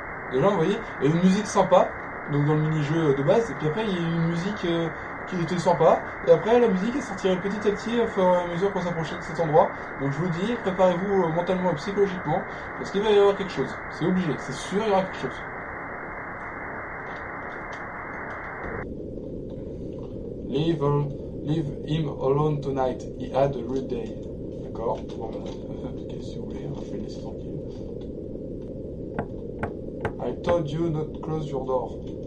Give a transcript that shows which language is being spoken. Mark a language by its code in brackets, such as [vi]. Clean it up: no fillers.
[fr] Et là vous voyez, il y a une musique sympa, donc dans le mini-jeu de base, et puis après il y a une musique qui était sympa. Et après, la musique elle sortirait petit à petit au fur et à mesure qu'on s'approchait de cet endroit. Donc je vous dis, préparez-vous mentalement et psychologiquement, parce qu'il va y avoir quelque chose. C'est obligé, c'est sûr, il y aura quelque chose. [en] Leave him alone tonight. He had a rude day. [fr] D'accord. Bon, ok, si vous voulez, je vais le laisser tranquille. [en] I told you not to close your door.